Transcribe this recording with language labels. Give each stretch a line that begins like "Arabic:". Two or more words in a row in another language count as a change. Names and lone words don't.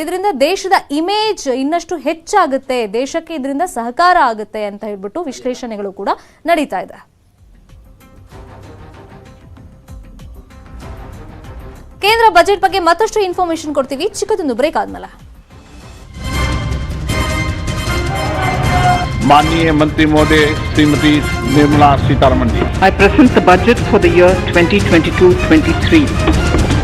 Kannada: ಇದರಿಂದ ದೇಶದ ಇಮೇಜ್ ಇನ್ನಷ್ಟು ಹೆಚ್ಚಾಗುತ್ತೆ, ದೇಶಕ್ಕೆ ಇದರಿಂದ ಸಹಕಾರ ಆಗುತ್ತೆ ಅಂತ ಹೇಳ್ಬಿಟ್ಟು ವಿಶ್ಲೇಷಣೆಗಳು ಕೂಡ ನಡೀತಾ ಇದೆ. ಕೇಂದ್ರ ಬಜೆಟ್ ಬಗ್ಗೆ ಮತ್ತಷ್ಟು ಇನ್ಫಾರ್ಮೇಶನ್ ಕೊಡ್ತೀವಿ ಚಿಕ್ಕದೊಂದು ಬ್ರೇಕ್ ಆದ್ಮೇಲೆ.
Hindi: माननीय मंत्री महोदय श्रीमती निर्मला सीतारमण जी।
English: I present the budget for the year 2022-23.